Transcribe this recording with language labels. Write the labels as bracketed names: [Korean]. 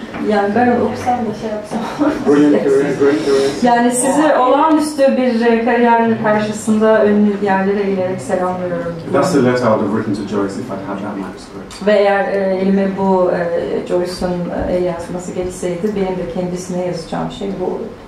[Turkish] Yani ben okusam da şey yapsam. Yani sizi olağanüstü bir kariyer karşısında ünlü yerlere eğilerek selamlıyorum. [English] That's the letter I would have written to Joyce if I'd had that manuscript. [Turkish] Ve eğer elime bu Joyce'un el yazması geçseydi benim de kendisine yazacağım şey bu olur.